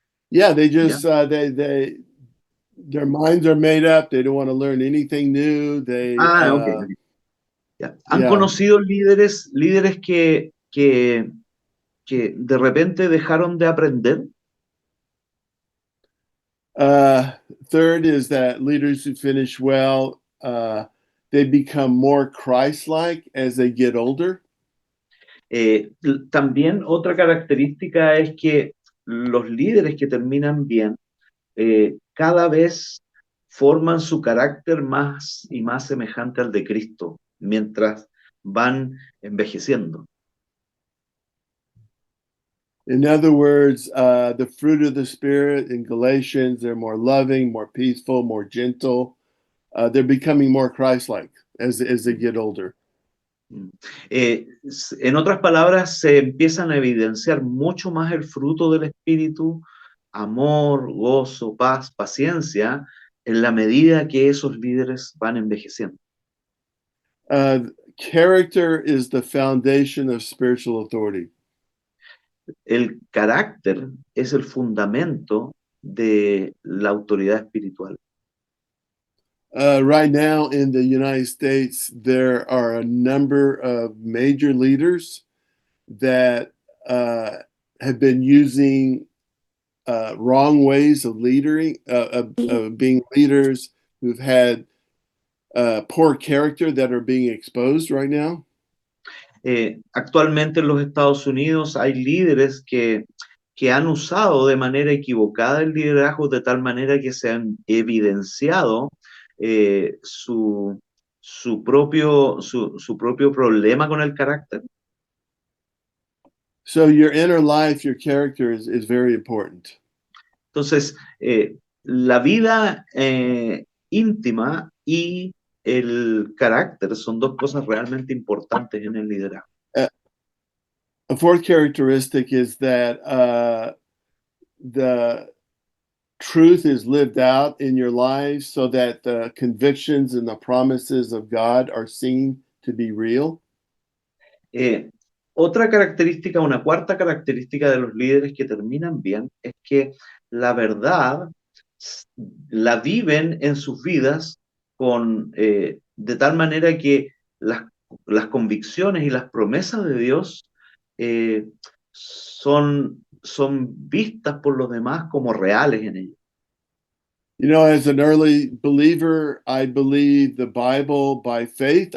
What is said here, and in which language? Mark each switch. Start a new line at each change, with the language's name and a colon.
English: Yeah, they just they their minds are made up. They don't want to learn anything new. Okay. Yeah.
Spanish: ¿Han
English: Yeah.
Spanish: conocido líderes que de repente dejaron de aprender?
English: Third is that leaders who finish well, they become more Christ-like as they get older.
Spanish: También otra característica es que los líderes que terminan bien cada vez forman su carácter más y más semejante al de Cristo mientras van envejeciendo.
English: In other words, the fruit of the Spirit in Galatians, they're more loving, more peaceful, more gentle. They're becoming more Christ-like as they get older.
Spanish: En otras palabras, se empiezan a evidenciar mucho más el fruto del Espíritu, amor, gozo, paz, paciencia, en la medida que esos líderes van envejeciendo.
English: Character is the foundation of spiritual authority.
Spanish: El carácter es el fundamento de la autoridad espiritual.
English: Right now in the United States, there are a number of major leaders that have been using wrong ways of leading, of being leaders who've had poor character that are being exposed right now?
Spanish: Actualmente en los Estados Unidos hay líderes que han usado de manera equivocada el liderazgo de tal manera que se han evidenciado su propio problema con el carácter.
English: So your inner life, your character is very important.
Spanish: Entonces, la vida íntima y el carácter son dos cosas realmente importantes en el liderazgo.
English: A fourth characteristic is that the truth is lived out in your life so that the convictions and the promises of God are seen to be real.
Spanish: Otra característica, una cuarta característica de los líderes que terminan bien es que la verdad la viven en sus vidas de tal manera que las convicciones y las promesas de Dios son vistas por los demás como reales en ellos.
English: You know, as an early believer, I believed the Bible by faith.